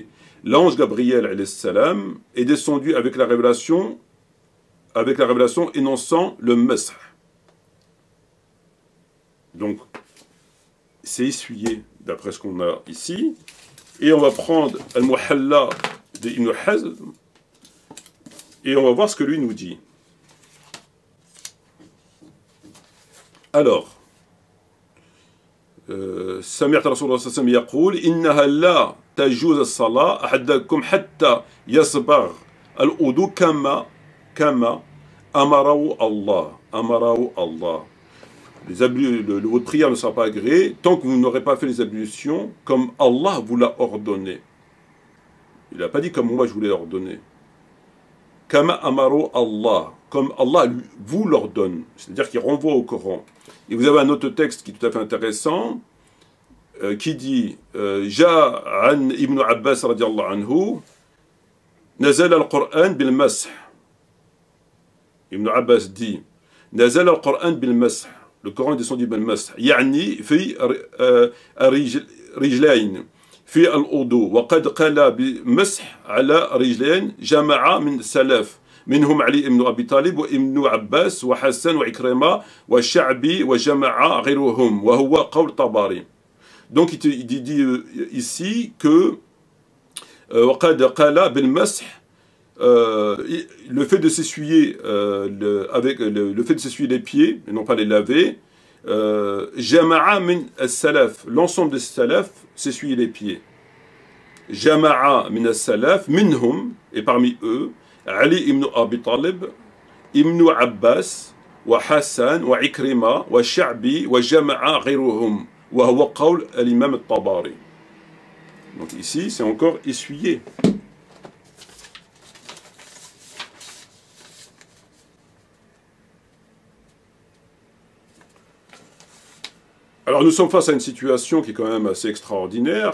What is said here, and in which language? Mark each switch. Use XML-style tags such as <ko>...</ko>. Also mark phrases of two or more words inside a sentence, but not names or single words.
<fr>L'ange Gabriel</fr> <ar>عليه السلام</ar> <fr>est descendu avec la révélation énonçant le masah. Donc, c'est essuyé, d'après ce qu'on a ici. Et on va prendre Al-Muhalla d'Ibn Hazm, et on va voir ce que lui nous dit. Alors,</fr> <ar>سمعت رسول الله صلى الله عليه وسلم يقول إنها لا تجوز الصلاة أحدكم حتى يصبغ الوضوء كما أمره الله.</ar> <fr>Le votre prière ne sera pas agréé tant que vous n'aurez pas fait les ablutions comme Allah vous l'a ordonné. Il n'a pas dit comme moi je vous l'ai ordonné.</fr> <ar>كما أمره الله,</ar> <fr>comme Allah vous l'ordonne. C'est-à-dire qu'il renvoie au Coran. Et vous avez un autre texte qui est tout à fait intéressant, qui dit</fr> <ar>جاء عن ابن عباس رضي الله عنه، نزل القرآن بالمسح.</ar> <fr>Ibn Abbas dit</fr> <ar>نزل القرآن بالمسح.</ar> <fr>Le Coran est descendu bil-Masih.</fr> <ar>يعني في رجلين. في الوضوء وقد قال بمسح على رجلين جماعة من السلف منهم علي بن أبي طالب وابن عباس وحسن وعكرمة والشعبي وجماعة غيرهم وهو قول طبري.</ar> <fr>Donc il dit ici que</fr> <ar>وقد قال بالمسح</ar> <fr>le fait de s'essuyer avec le fait de s'essuyer les pieds et non pas les laver.</fr> <ar>جماعة من السلف,</ar> <fr>l'ensemble des salaf s'essuyer les pieds.</fr> <ar>جماعة من السلف، منهم,</ar> <fr>et parmi eux,</fr> <ar>علي بن أبي طالب، ابن عباس، وحسن، وعكرمة، وشعبي، وجماعة غيرهم، وهو قول الإمام الطبري.</ar> <fr>Donc ici, c'est encore essuyé. Alors nous sommes face à une situation qui est quand même assez extraordinaire.</fr>